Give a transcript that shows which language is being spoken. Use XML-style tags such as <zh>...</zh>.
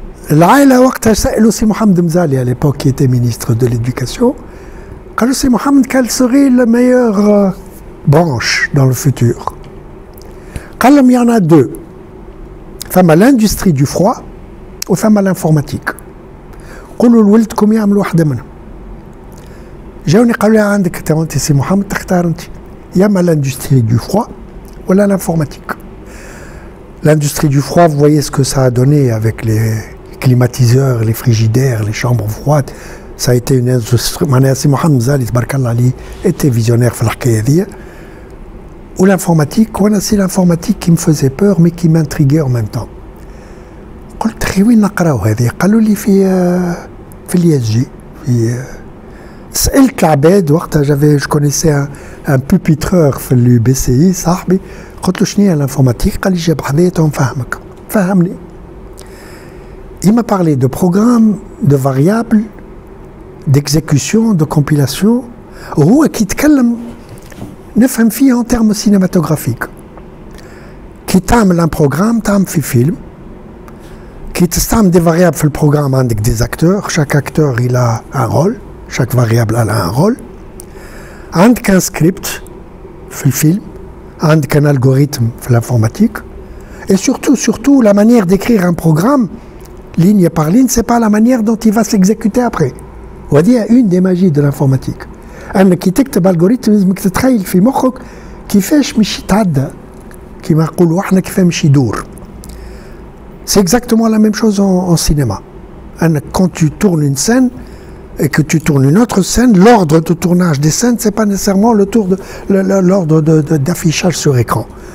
<fr>L'Aïla, c'est Mohamed Mzali, à l'époque, qui était ministre de l'Éducation. Quand c'est Mohamed, quelle serait la meilleure branche dans le futur? Il y en a deux. Il y a l'industrie du froid ou il y a l'informatique.</fr> <ar>قولوا يعملوا واحدة منهم. جاوني قالوا لي عندك انت سي محمد تختار انت يا اما</ar> <fr>l'industrie du froid ou l'informatique. L'industrie du froid, vous voyez ce que ça a donné avec les climatiseurs, les frigidaires, les chambres froides. Ça a été une industrie. Si Mohamed Zali était visionnaire</fr> <ar>في الحكاية هذيا.</ar> <fr>Ou l'informatique, c'est l'informatique qui me faisait peur mais qui m'intriguait en même temps.</fr> <ar>قلت خي وين نقراو هذه؟ قالوا لي في الISG. سألت العباد وقتها</ar> <fr>je connaissais un pupitreur</fr> <ar>في l'UBCI صاحبي قلت له شنو هي l'informatique؟ قال لي جاب حذايا تو نفهمك. فهمني.</ar> <fr>Il m'a parlé de programmes, de variables, d'exécution, de compilation.</fr> <ar>وهو كيتكلم نفهم فيه</ar> <fr>en termes cinématographiques.</fr> <ar>كي تعمل</ar> <fr>un programme</fr> <ar>تعمل في فيلم. كي تستعمل</ar> <fr>des variables</fr> <ar>في البروغرام عندك</ar> <fr>des acteurs. Chaque acteur il a un rôle. Chaque variable a un rôle.</fr> <ar>عندك</ar> <fr>un script</fr> <ar>في الفيلم. عندك</ar> <fr>un algorithme في l'informatique. Et surtout la manière d'écrire un programme ligne par ligne, c'est pas la manière dont il va s'exécuter après. On va dire une des magies de l'informatique.</fr> <ar>انك تكتب الجوريثم لازمك تتخيل في مخك كيفاش مش يتعدى كيما نقولوا احنا كيفاش مش يدور.</ar> <fr>C'est exactement la même chose en cinéma. Quand tu tournes une scène et que tu tournes une autre scène, l'ordre de tournage des scènes, c'est pas nécessairement l'ordre d'affichage sur écran.</fr>